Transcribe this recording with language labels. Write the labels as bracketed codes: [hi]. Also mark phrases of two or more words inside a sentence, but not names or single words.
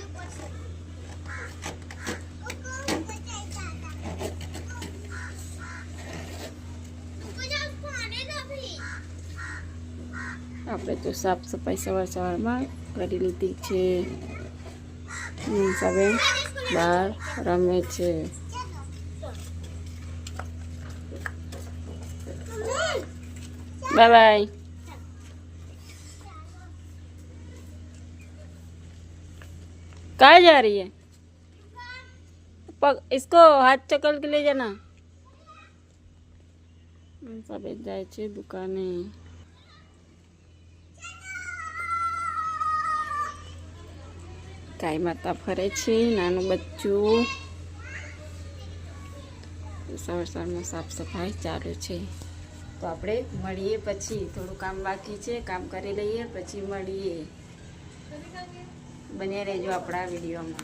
[gu] આપણે તો સાફ સફાઈ સવારમાં કરી લીધી છે. મનસાબેન બહાર રમે છે. [en] bye bye. [hi] कहाँ जा रही है? इसको हाथ चकल के ले जाना. [gu] સબ જાય છે દુકાને. ગાય માતા ફરે છે. नाનું બચ્ચું. સવારમાં સાફ સફાઈ ચાલુ છે. તો આપણે મળીએ પછી. થોડું કામ બાકી છે, કામ કરી લઈએ પછી મળીએ. બન્યા રહેજો આપણા વિડીયોમાં.